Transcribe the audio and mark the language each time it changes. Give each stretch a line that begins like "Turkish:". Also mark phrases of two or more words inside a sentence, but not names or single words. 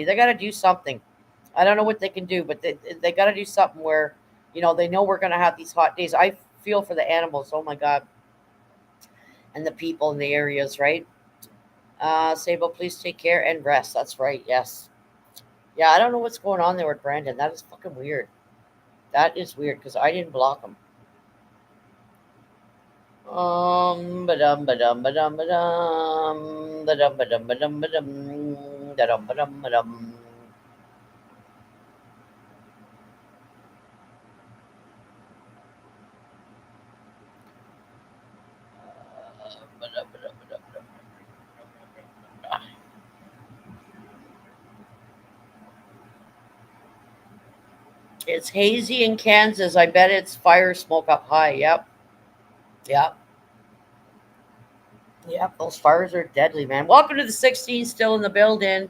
English: They got to do something. I don't know what they can do, but they got to do something where, they know we're going to have these hot days. I feel for the animals. Oh my God, and the people in the areas, right? Sable, please take care and rest. That's right. Yes. Yeah, I don't know what's going on there with Brandon. That is fucking weird. That is weird because I didn't block him. Ba-dum, ba-dum, ba-dum, ba-dum, ba-dum, ba-dum, ba-dum, ba-dum, ba-dum, ba-dum, ba-dum. Ba-dum, ba-dum, ba-dum, ba-dum. It's hazy in Kansas. I bet it's fire smoke up high. Yep. Yep. Yep. Those fires are deadly, man. Welcome to the 16, still in the building.